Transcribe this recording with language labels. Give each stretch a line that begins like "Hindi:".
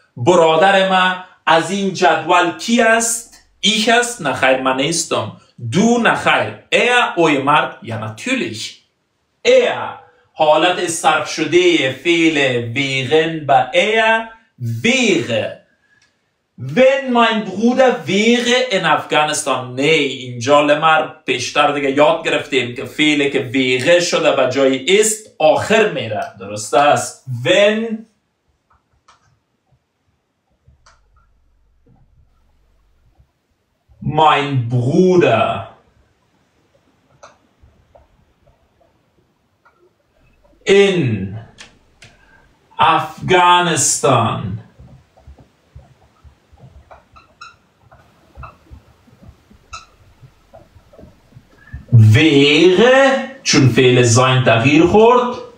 Persian: برادر ما از این جدول کی است؟ ich است؟ نخیر من نیستم. du نخیر. er اویمر یا natürlich. er حالت صرف شده فعل wären به er wäre.
German: Wenn mein Bruder wäre in Afghanistan.
Persian: نه اینجا لمر پیشتر دیگه یاد گرفتیم که فعلی که wäre شده به جای است آخر میره. درست است.
German: Wenn mein Bruder in Afghanistan wäre،
Persian: چون فعل sein تغییر خورد،